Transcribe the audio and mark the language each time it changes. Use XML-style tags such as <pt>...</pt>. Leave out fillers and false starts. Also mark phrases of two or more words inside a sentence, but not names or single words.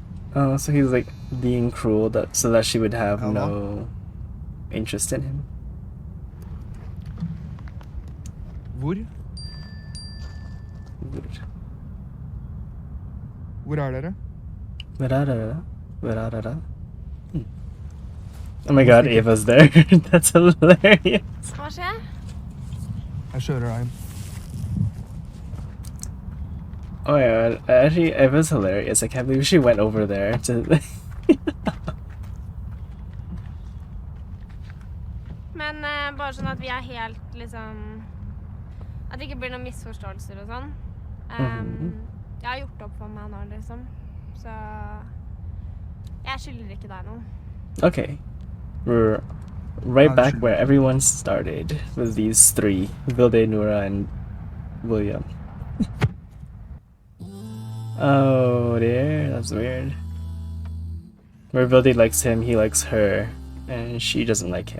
<en>Oh, so he's like being cruel that so that she would have</en> <no>Ja, hva?</no> <en>no interest in him.</en> <no>Hvor? Hvor er dere?</no> <en>Oh my god, Ava's there. That's hilarious.</en> <no>Hva skjer? Jeg kjører deg hjem. Oh my god, actually, Ava's hilarious. I can't believe she went over there to. Men bare sånn at vi er helt liksom At det ikke blir noen misforståelser og sånn. Jeg har gjort opp for meg nå, liksom. Så jeg skylder ikke deg noe.</no> <en>Okay, we're right back where everyone started with these three: Vilde, Noora, and William. Oh dear, that's weird. Where Vilde likes him, he likes her, and she doesn't like him.</en>